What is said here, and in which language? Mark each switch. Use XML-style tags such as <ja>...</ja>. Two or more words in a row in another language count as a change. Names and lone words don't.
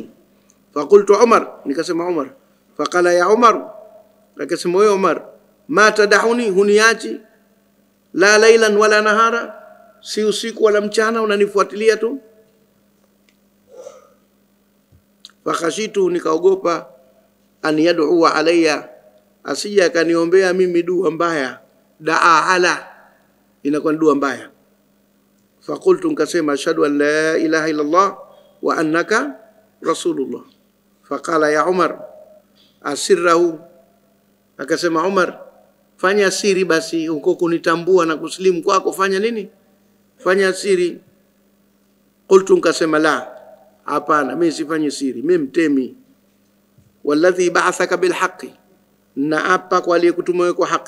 <ar>فقلت عمر,</ar> <sw>nikasema Umar.</sw> <ar>فقال يا عمر,</ar> <sw>akasema wewe Umar,</sw> <ar>ما تدعني,</ar> <sw>huniachi,</sw> <ar>لا ليلا ولا نهارا,</ar> <sw>si usiku wala mchana unanifuatilia tu. Fakhashitu, nikaogopa,</sw> <ar>أن يدعو علي,</ar> <sw>asija akaniombea mimi dua mbaya.</sw> <ar>دعا على,</ar> <sw>inakuwa dua mbaya.</sw> <ar>Faqultu, nikasema أشهد أن لا إله إلا الله وأنك رسول الله. فقال يا عمر أسره,</ar> <sw>akasema Umar, fanya siri basi, huko kunitambua na kuslimu kwako, fanya nini? Fanya siri. Qultu, nikasema la, hapana, mimi sifanyi siri, mimi mtemi.</sw> <ar>والذي بعثك بالحق,</ar> <sw>na apa kwa aliyekutuma kwa haki.</sw>